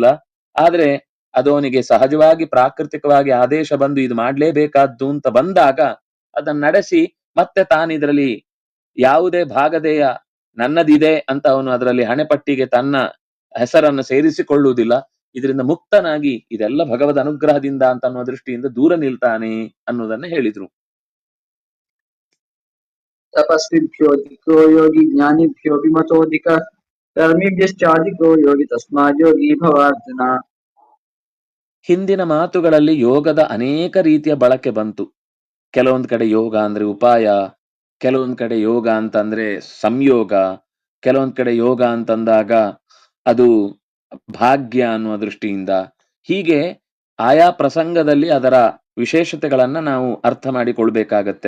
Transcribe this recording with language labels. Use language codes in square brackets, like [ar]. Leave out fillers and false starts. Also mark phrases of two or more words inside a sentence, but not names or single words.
[kn] ಆದ್ರೆ ಅದು ಅವನಿಗೆ ಸಹಜವಾಗಿ ಪ್ರಾಕೃತಿಕವಾಗಿ ಆದೇಶ ಬಂದು ಇದು ಮಾಡ್ಲೇಬೇಕಾದ್ದು ಅಂತ ಬಂದಾಗ ಅದನ್ನ ನಡೆಸಿ ಮತ್ತೆ ತಾನಿದ್ರಲ್ಲಿ ಯಾವುದೇ ಭಾಗದೆಯ ನನ್ನದಿದೆ ಅಂತ ಅವನು ಅದರಲ್ಲಿ ಹಣೆಪಟ್ಟಿಗೆ ತನ್ನ ಹೆಸರನ್ನು ಸೇರಿಸಿಕೊಳ್ಳುವುದಿಲ್ಲ. ಇದರಿಂದ ಮುಕ್ತನಾಗಿ ಇದೆಲ್ಲ ಭಗವದ್ ಅನುಗ್ರಹದಿಂದ ಅಂತ ಅನ್ನುವ ದೃಷ್ಟಿಯಿಂದ ದೂರ ನಿಲ್ತಾನೆ ಅನ್ನೋದನ್ನ ಹೇಳಿದ್ರು. [sa] तपस्विभ्योऽधिको योगी ज्ञानिभ्योऽपि मतोऽधिकः कर्मिभ्यश्चाधिको योगी तस्मात् योगी भवार्जुन. [kn] ಹಿಂದಿನ ಮಾತುಗಳಲ್ಲಿ ಯೋಗದ ಅನೇಕ ರೀತಿಯ ಬಳಕೆ ಬಂತು. ಕೆಲವೊಂದ್ ಕಡೆ ಯೋಗ ಅಂದ್ರೆ ಉಪಾಯ, ಕೆಲವೊಂದ್ ಕಡೆ ಯೋಗ ಅಂತಂದ್ರೆ ಸಂಯೋಗ, ಕೆಲವೊಂದ್ ಕಡೆ ಯೋಗ ಅಂತಂದಾಗ ಅದು ಭಾಗ್ಯ ಅನ್ನುವ ದೃಷ್ಟಿಯಿಂದ, ಹೀಗೆ ಆಯಾ ಪ್ರಸಂಗದಲ್ಲಿ ಅದರ ವಿಶೇಷತೆಗಳನ್ನ ನಾವು ಅರ್ಥ ಮಾಡಿಕೊಳ್ಬೇಕಾಗತ್ತೆ.